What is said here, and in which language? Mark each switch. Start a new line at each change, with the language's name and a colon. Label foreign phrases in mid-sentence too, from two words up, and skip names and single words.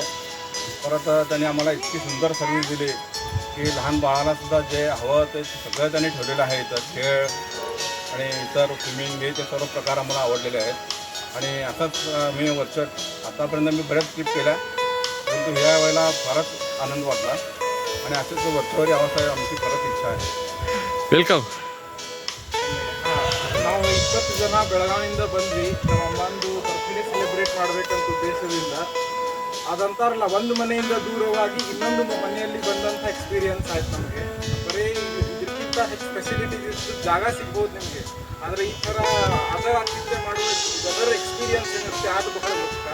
Marathi: परत त्यांनी आम्हाला इतकी सुंदर सर्व्हिस दिली की लहान बाळांनासुद्धा जे हवं ते सगळं त्यांनी ठेवलेलं आहे. इथं खेळ आणि इतर स्विमिंग हे ते सर्व प्रकार आम्हाला आवडलेले आहेत. आणि असंच मी आतापर्यंत मी बऱ्याच ट्रिप केल्या, परंतु ह्या वेळेला फारच आनंद वाटला आणि असेच वर्षभर यावं आमची परत इच्छा आहे.
Kannada: ವೆಲ್ಕಮ್. ನಾವು 20 ಜನ ಬೆಳಗಾವಿಯಿಂದ ಬಂದ್ವಿ. ನಮ್ಮ ಅಮ್ಮಂದು ಬರ್ತ್ಡೇ ಸೆಲೆಬ್ರೇಟ್ ಮಾಡಬೇಕಂತ ಉದ್ದೇಶದಿಂದ. ಅದಂತಾರಲ್ಲ, ಒಂದು ಮನೆಯಿಂದ ದೂರವಾಗಿ ಇನ್ನೊಂದು ಮನೆಯಲ್ಲಿ ಬಂದಂಥ ಎಕ್ಸ್ಪೀರಿಯನ್ಸ್ ಆಯ್ತು ನಮಗೆ. ಬರೀ ಇದಕ್ಕಿಂತ ಹೆಚ್ಚು ಫೆಸಿಲಿಟೀಸ್ ಇತ್ತು, ಜಾಗ ಸಿಗ್ಬೋದು ನಿಮಗೆ, ಆದರೆ ಈ ಥರ ಅದರ ಆತಿಥ್ಯ ಮಾಡುವ ಅದರ ಎಕ್ಸ್ಪೀರಿಯನ್ಸ್ ಏನಿರುತ್ತೆ ಅದು ಬಹಳ ಮುಖ್ಯ.